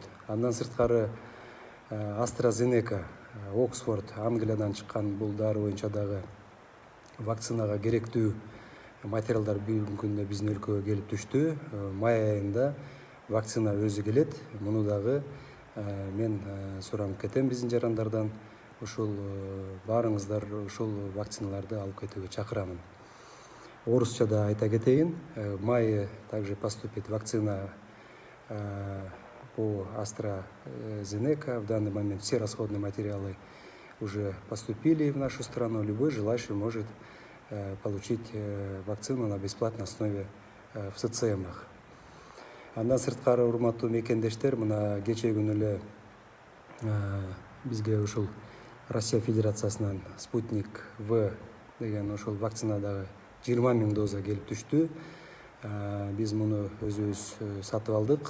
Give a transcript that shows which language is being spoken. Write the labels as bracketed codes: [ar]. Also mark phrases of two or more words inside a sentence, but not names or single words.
[ky] Андан сырткары AstraZeneca, Оксфорд, Англиядан чыккан бул дары боюнча дагы вакцинага керектүү материалдар бүгүнкү күндө биздин өлкөгө келип түштү. Май айында вакцина өзү келет. Муну дагы мен суранып кетем биздин жарандардан. Ушул баарыңыздар ушул вакциналарды алып кетүүгө чакырамын. Орусчада айта кетейин, [ru] в мае также поступит вакцина по AstraZeneca. В данный момент все расходные материалы уже поступили в нашу страну. Любой желающий может получить вакцину на бесплатной основе в ЦЦМ-ах. [ky] Андан сырткары, урматтуу мекендештер, мына кечээ күнү эле бизге ушул Россия Федерациясынан Спутник В деген ушул вакцина дагы 20 000 доза келип түштү. Биз муну өзүбүз сатып алдык.